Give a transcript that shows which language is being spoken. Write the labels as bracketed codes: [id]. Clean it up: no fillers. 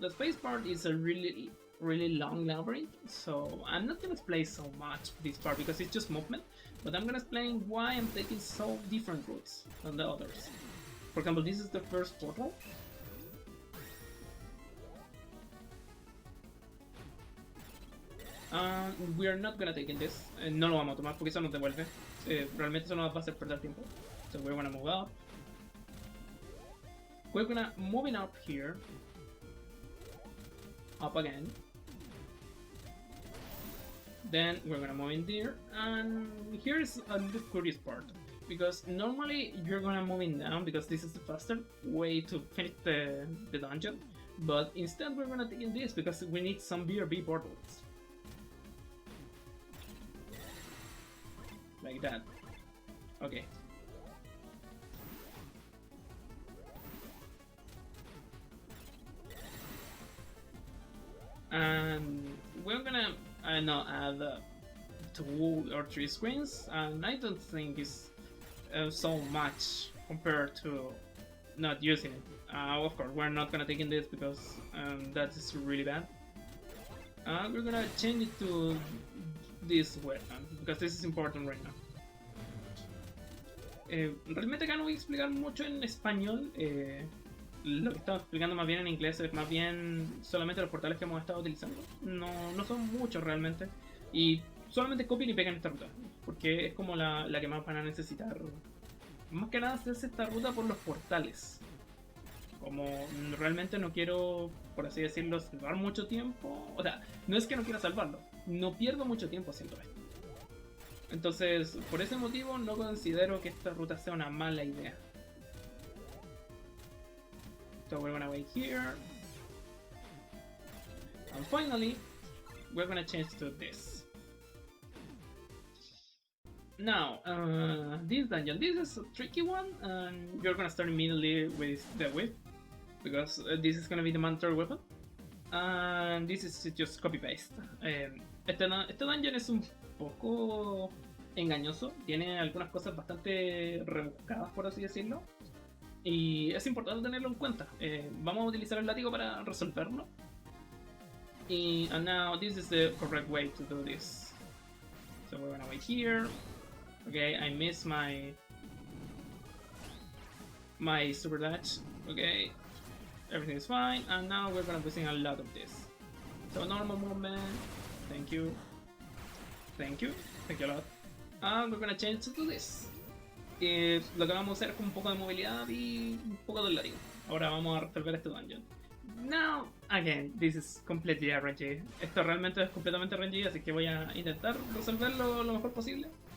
[en] The space part is a really long labyrinth, so I'm not gonna explain so much this part because it's just movement, but I'm gonna explain why I'm taking so different routes than the others. For example, this is the first portal. We are not gonna take in this. [es] No lo vamos a tomar porque eso nos devuelve. Realmente eso nos va a hacer perder tiempo. [en] So we're gonna move up. We're gonna moving up here. Up again. Then we're gonna move in there. And here is a little curious part. Because normally you're gonna move in down because this is the faster way to finish the dungeon. But instead we're gonna take in this because we need some BRB portals. Like that. Okay. And we're gonna add 2 or 3 screens, and I don't think it's so much compared to not using it. Of course, we're not gonna take in this because that is really bad. We're gonna change it to this weapon because this is important right now. [es] Realmente acá no voy a explicar mucho en español. Lo que estaba explicando más bien en inglés es más bien solamente los portales que hemos estado utilizando. No son muchos realmente. Y solamente copien y pegan esta ruta. Porque es como la que más van a necesitar. Más que nada hacerse esta ruta por los portales. Como realmente no quiero, por así decirlo, salvar mucho tiempo. O sea, no es que no quiera salvarlo. No pierdo mucho tiempo haciendo esto. Entonces, por ese motivo no considero que esta ruta sea una mala idea. [en] So we're gonna wait here. And finally, we're gonna change to this. Now, this dungeon, this is a tricky one, and you're gonna start immediately with the whip, because this is gonna be the mandatory weapon. And this is just copy-paste. [es] Este dungeon es un poco engañoso, tiene algunas cosas bastante rebuscadas, por así decirlo. Y es importante tenerlo en cuenta. Vamos a utilizar el látigo para resolverlo. [en] And now this is the correct way to do this. So we're gonna wait here. Okay, I missed my super dash. Okay, everything is fine, and now we're gonna be seeing a lot of this. So normal movement, thank you, thank you a lot. And we're gonna change to this. [es] Lo que vamos a hacer es con un poco de movilidad y un poco de látigo. Ahora vamos a resolver este dungeon. [en] Now, again, this is completely RNG. [es] Esto realmente es completamente RNG, así que voy a intentar resolverlo lo mejor posible.